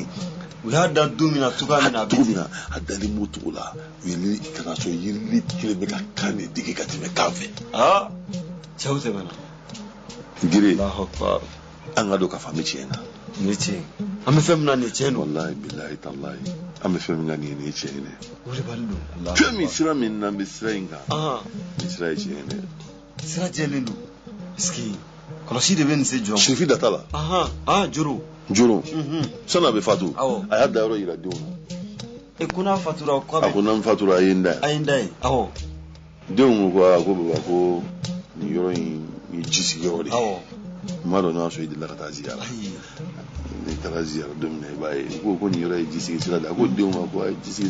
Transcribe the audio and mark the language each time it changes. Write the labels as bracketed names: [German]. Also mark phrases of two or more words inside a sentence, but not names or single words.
[Bambara] u y'a da don min na cogoya min na a dalen b'o cogo la u ye kana so yirilili kelen bɛ ka kan de dege ka tɛmɛ kan fɛ cɛw tɛmɛna gire an ka dɔn k'a fɔ an bɛ tiɲɛ na nin ye tiɲɛ an bɛ fɛn min na nin ye tiɲɛ don [Arabic] والله بالله تالله [Bambara] an bɛ fɛn min na nin ye tiɲɛ dɛ o de b'ale don fɛn min sira min na n bɛ sira in kan nin sira ye tiɲɛ dɛ sira jɛlen don est-ce que kɔlɔsi de bɛ nin se jɔ Sirifi da t'a la joro sani a bɛ fatu a y'a da yɔrɔ yira denw na ko n'a fatura a ko n'an fatura a ye n da ye denw ko ko baba ko nin yɔrɔ in ye ji sigiyɔrɔ de ye n m'a dɔn n'a sɔrɔ i delila ka taa ziyara ni taara ziyara don min na i b'a ye ko nin yɔrɔ ye jisigi sira de a ko denw ma ko a ye jisigi